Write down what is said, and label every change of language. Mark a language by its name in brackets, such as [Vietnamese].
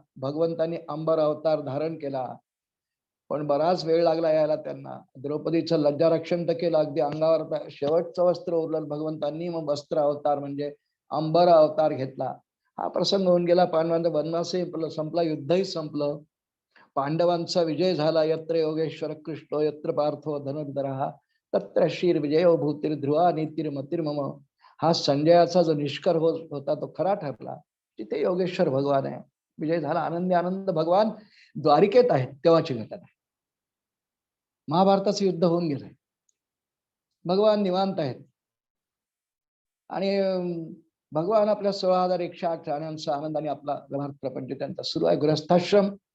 [Marathi] भगवंतांनी अंबर अवतार धारण केला, पण बराच वेळ लागला यायला त्यांना. द्रौपदीचं लज्जारक्षण तर केलं, अगदी अंगावर शेवटचं वस्त्र उरलं भगवंतांनी, मग वस्त्र अवतार म्हणजे अंबर अवतार घेतला. हा प्रसंग होऊन गेला. पांडवांचा वनवासही संपला, युद्धही संपलं, पांडवांचा विजय झाला. [Sanskrit] यत्र योगेश्वर कृष्ण यत्र पार्थो धनुर्धरः तत्र शीर विजय भूतिर ध्रुवा नीतिर्मतिर्मम. [Marathi] हा संजयाचा जो निष्कर्ष होता तो खरा ठरला. तिथे योगेश्वर भगवान आहे. विजय झाला, आनंदी आनंद भगवान द्वारिकेत आहेत तेव्हाची घटना आहे. महाभारताचं युद्ध होऊन गेलंय, भगवान निवांत आहेत आणि भगवान आपल्या 16,108 राण्यांचा आनंदाने आपला व्यवहार प्रपंच त्यांचा सुरू आहे. गृहस्थाश्रम.